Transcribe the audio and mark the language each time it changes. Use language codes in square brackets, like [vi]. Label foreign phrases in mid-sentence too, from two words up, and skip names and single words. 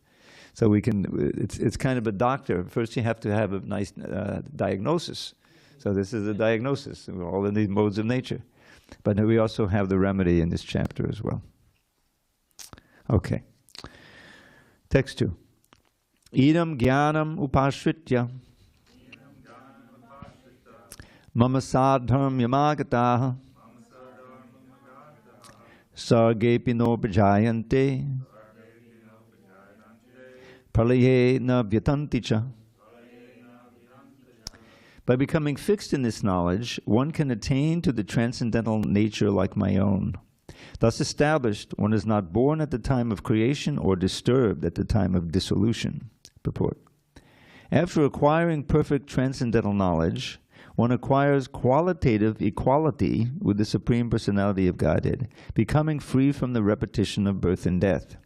[en] So we can, it's kind of a doctor. First you have to have a nice diagnosis. So this is a diagnosis, all of these modes of nature. But we also have the remedy in this chapter as well. Okay. Text 2. [sa] Idam jnanam upashritya mama sadharm yamagataha sargepi no pajayante pralaye na vyatanti cha. [en] By becoming fixed in this knowledge, one can attain to the transcendental nature like my own. Thus established, one is not born at the time of creation or disturbed at the time of dissolution. Purport. After acquiring perfect transcendental knowledge, one acquires qualitative equality with the Supreme Personality of Godhead, becoming free from the repetition of birth and death.